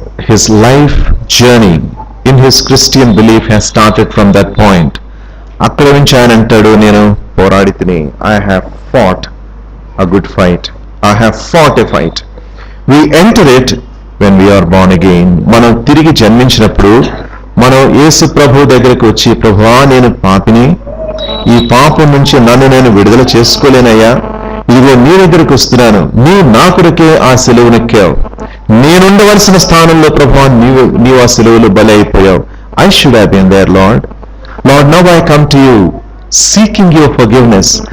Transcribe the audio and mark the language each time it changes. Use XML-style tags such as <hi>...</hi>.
<en>His life journey in his Christian belief has started from that point.</en> <te>అక్కడ నుంచి ఆయన అంటాడు, నేను పోరాడి తిని,</te> <en>I have fought a good fight, I have fought a fight. We enter it when we are born again.</en> <te>మనం తిరిగి జన్మించినప్పుడు మనం యేసు ప్రభు దగ్గరకు వచ్చి, ప్రభువా, నేను పాపిని, ఈ పాపం నుంచి నన్ను నేను విడుదల చేసుకోలేనయ్యా, ఇదిగో నీ దగ్గరకు వస్తున్నాను, నీవు నా కొరకే ఆ సిలువనెక్కావు, నేనుండవలసిన స్థానంలో ప్రభువా నీవు ఆ సిలువలో బలి అయిపోయావు.</te> <en>I should have been there, Lord. Lord, now I come to you seeking your forgiveness.</en>